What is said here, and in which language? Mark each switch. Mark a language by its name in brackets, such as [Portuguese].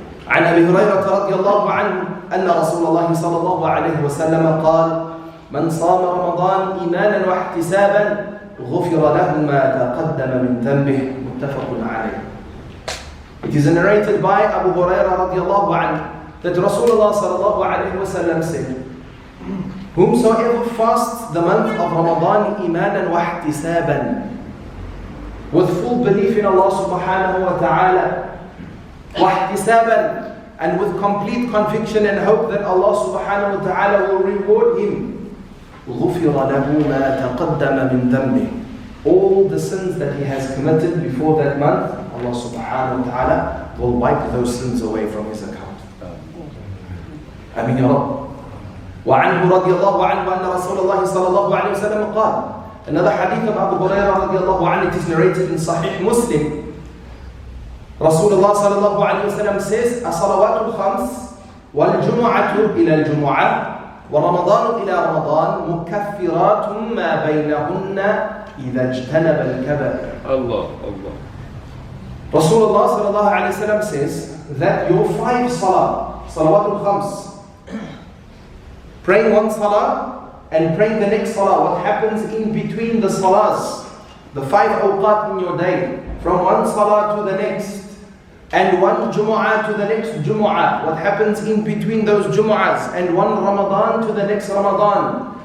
[Arabic] عن أبي هريرة رضي الله عنه أن رسول الله صلى الله عليه وسلم قال من صام رمضان إيمانا واحتسابا غفر له ما تقدم من ذنبه متفق عليه. [English] It is narrated by Abu Hurairah رضي الله عنه that Rasulullah صلى الله عليه وسلم said, whomsoever fasts the month of Ramadan [Arabic] إيمانا واحتسابا, [English] with full belief in Allah subhanahu wa ta'ala, wahtisaban, and with complete conviction and hope that Allah subhanahu wa ta'ala will reward him, [Arabic] غُفِرَ لَهُ مَا تَقَدَّمَ مِنْ ذَنْبِهِ, [English] all the sins that he has committed before that month, Allah subhanahu wa ta'ala will wipe those sins away from his account. Ameen ya Rabb. [Arabic] وعنه رضي الله عنه أن رسول الله صلى الله عليه وسلم قال. [English] Another hadith of Abu Hurairah رضي الله عنه, it is narrated in Sahih Muslim. [Arabic] Rasulullah صلى الله عليه وسلم says, الصلوات الخمس والجمعة إلى الجمعة ورمضان إلى رمضان مكفرات ما بينهن إذا اجتنب الكبائر. Allah, Allah. [English] Rasulullah صلى الله عليه وسلم says that your 5 salawatul khams, praying one salah and praying the next salah, what happens in between the salahs, the 5 awqat in your day, from one salah to the next, and one Jumu'ah to the next Jumu'ah, what happens in between those Jumu'ahs, and one Ramadan to the next Ramadan.